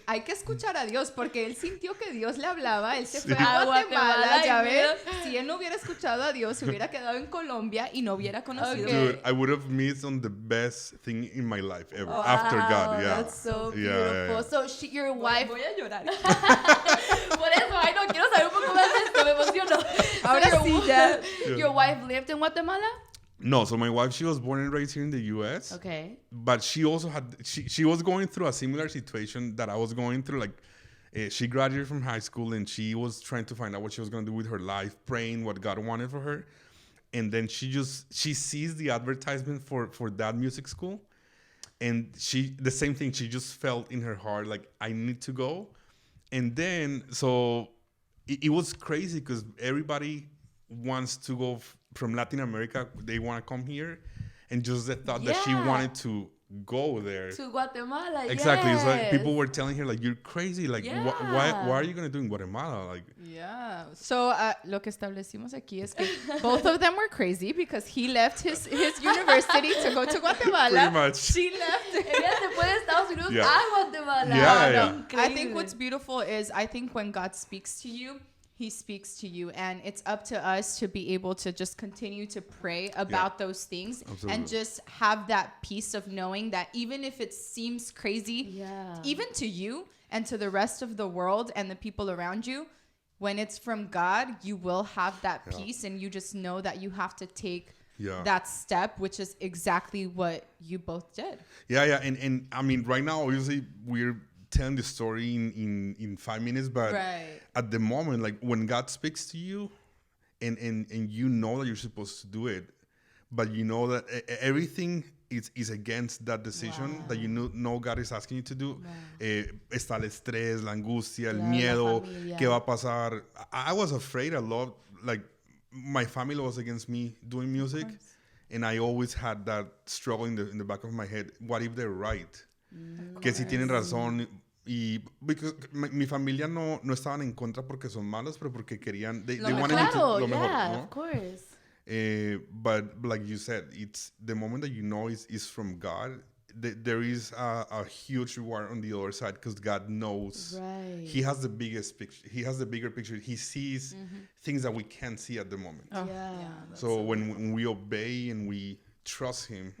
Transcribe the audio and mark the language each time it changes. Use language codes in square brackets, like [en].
[es] Hay que escuchar a Dios, porque él sintió que Dios le hablaba. Él se fue a Guatemala, ya ves. Si él no hubiera escuchado a Dios, se hubiera quedado en Colombia y no hubiera conocido. [en] Dude, I would have missed on the best thing in my life ever. After God, yeah. That's so beautiful. Yeah. So your wife. [es] Voy a llorar. Por eso, ay, no, quiero saber un poco más de esto, me emociono. Ahora sí, ya. [en] Your wife lived in Guatemala? No, so my wife, she was born and raised here in the U.S. Okay. But she also she was going through a similar situation that I was going through. Like, she graduated from high school, and she was trying to find out what she was going to do with her life, praying what God wanted for her. And then she sees the advertisement for that music school. And the same thing, she just felt in her heart, like, I need to go. And then, so it was crazy because everybody wants to go from Latin America. They want to come here. And just the thought that she wanted to go there. To Guatemala, exactly. Yes. It's like people were telling her, like, you're crazy. Like, why are you going to do in Guatemala? Like, yeah. So, [es] lo que establecimos aquí es que [en] both of them were crazy because he left his university to go to Guatemala. Pretty much. She left. [es] Ella se fue de Estados Unidos a Guatemala. [en] Yeah. I think what's beautiful is I think when God speaks to you, he speaks to you, and it's up to us to be able to just continue to pray about those things. Absolutely. And just have that peace of knowing that even if it seems crazy, even to you and to the rest of the world and the people around you, when it's from God, you will have that peace, and you just know that you have to take that step, which is exactly what you both did. Yeah. And I mean, right now, obviously, we're telling the story in 5 minutes, but at the moment, like, when God speaks to you and you know that you're supposed to do it, but you know that everything is against that decision that you know God is asking you to do. [es] Está el estrés, la angustia, el miedo, ¿qué va a pasar? [en] I was afraid a lot. Like, my family was against me doing music, and I always had that struggle in the back of my head. What if they're right? [es] Que si tienen razón. Y [en] because [es] mi familia no estaban en contra porque son malos, pero porque querían [en] they wanted to [es] lo mejor, ¿no? [en] Of course. But like you said, it's the moment that you know is from God. There is a huge reward on the other side because God knows. Right. He has the biggest picture. He has the bigger picture. He sees things that we can't see at the moment. Oh. So when we obey and we trust him,